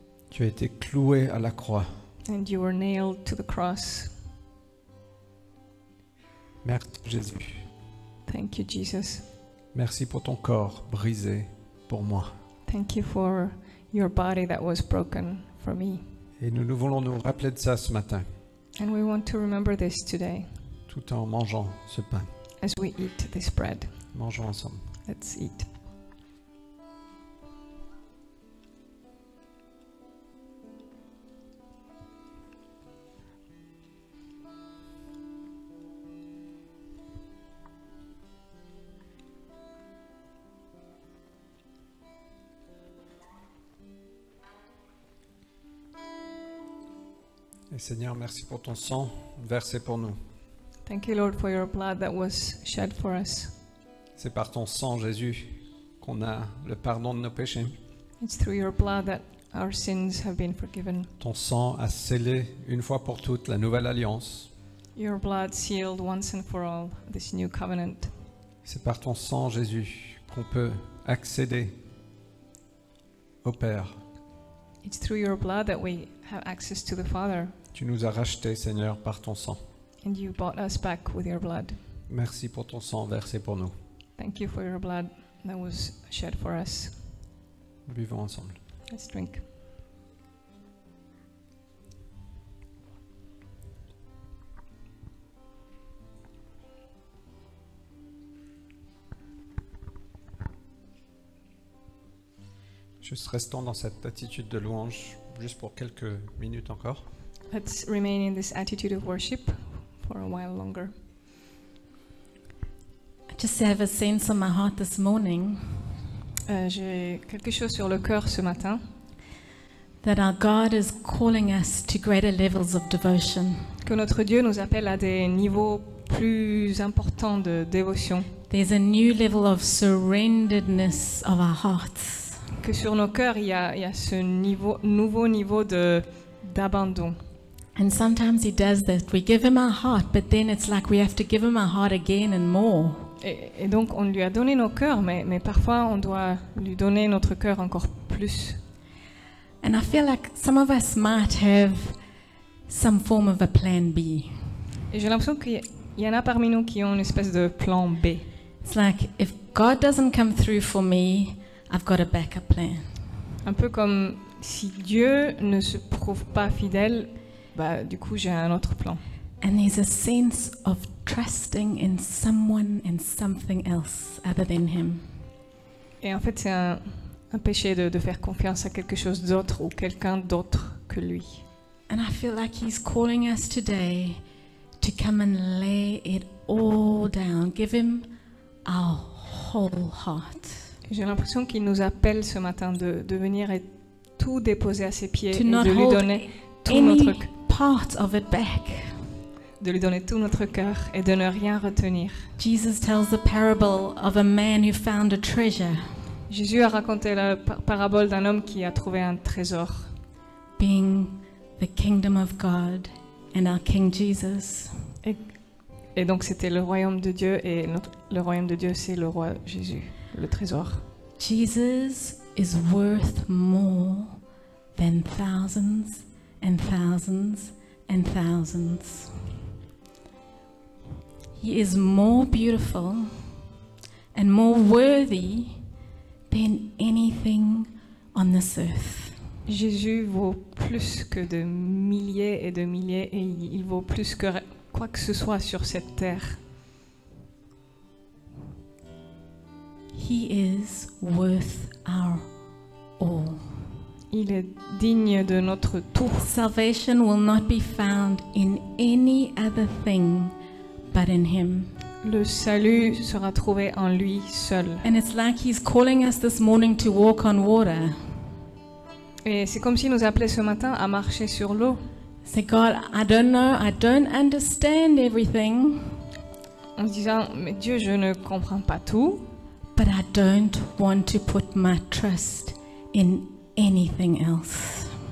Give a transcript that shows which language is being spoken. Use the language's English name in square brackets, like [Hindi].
[French] tu as été cloué à la croix. [English] and you were nailed to the cross. [French] Merci Jésus. [English] Thank you, Jesus. [French] Merci pour ton corps brisé pour moi. [English] Thank you for your body that was broken for me. [French] Et nous voulons nous rappeler de ça ce matin, [English] And we want to remember this today [French] tout en mangeant ce pain. [English] as we eat this bread. [French] Mangeons ensemble. [English] Let's eat. [French] Et Seigneur, merci pour ton sang versé pour nous. [English] Thank you, Lord, for your blood that was shed for us. [French] C'est par ton sang, Jésus, qu'on a le pardon de nos péchés. [English] It's through your blood that our sins have been forgiven. [French] Ton sang a scellé une fois pour toutes la nouvelle alliance. [English] Your blood sealed once and for all this new covenant. [French] C'est par ton sang, Jésus, qu'on peut accéder au Père. [English] It's through your blood that we have access to the Father, [French] Tu nous as rachetés, Seigneur, par ton sang. [English] and you bought us back with your blood. [French] Merci pour ton sang versé pour nous. [English] Thank you for your blood that was shed for us. [French] Buvons ensemble. [English] Let's drink. [French] Juste restons dans cette attitude de louange, juste pour quelques minutes encore. [English] Let's remain in this attitude of worship for a while longer. I just have a sense on my heart this morning [French] J'ai quelque chose sur le cœur ce matin, [English] that our God is calling us to greater levels of devotion. [French] que notre Dieu nous appelle à des niveaux plus importants de dévotion, [English] There's a new level of surrenderedness of our hearts. [French] que sur nos cœurs, il y a ce nouveau niveau d'abandon. [English] And sometimes He does that. We give Him our heart, but then it's like we have to give Him our heart again and more. [French] Et donc, on lui a donné nos cœurs, mais parfois, on doit lui donner notre cœur encore plus. [English] And I feel like some of us might have some form of a plan B. [French] Et j'ai l'impression qu'il y en a parmi nous qui ont une espèce de plan B. [English] It's like, if God doesn't come through for me, I've got a backup plan. [French] Un peu comme si Dieu ne se prouve pas fidèle, bah, du coup, j'ai un autre plan. [English] And there's a sense of trusting in someone and something else other than Him. [French] Et en fait, c'est un péché de faire confiance à quelque chose d'autre ou quelqu'un d'autre que lui. [English] And I feel like He's calling us today to come and lay it all down, give Him our whole heart, [French] Et j'ai l'impression qu'il nous appelle ce matin de venir et tout déposer à ses pieds [English] to [French] et [English] not [French] de lui [English] hold [French] donner tout notre [English] any part of it back. [French] de lui donner tout notre cœur et de ne rien retenir. [English] Jesus tells the parable of a man who found a treasure, [French] Jésus a raconté la parabole d'un homme qui a trouvé un trésor, [English] being the kingdom of God and our King Jesus. [French] et donc c'était le royaume de Dieu, et le royaume de Dieu, c'est le roi Jésus, le trésor. [English] Jesus is worth more than thousands and thousands and thousands. He is more beautiful and more worthy than anything on this earth. [French] Jésus vaut plus que de milliers, et il vaut plus que quoi que ce soit sur cette terre. [English] He is worth our all. [French] Il est digne de notre tout. [English] Salvation will not be found in any other thing but in Him. [French] Le salut sera trouvé en lui seul. [English] And it's like He's calling us this morning to walk on water. [French] Et c'est comme s'il nous appelait ce matin à marcher sur l'eau. [English] Say, God, I don't know, I don't understand everything, [French] En se disant, mais Dieu, je ne comprends pas tout, [English] but I don't want to put my trust in anything else.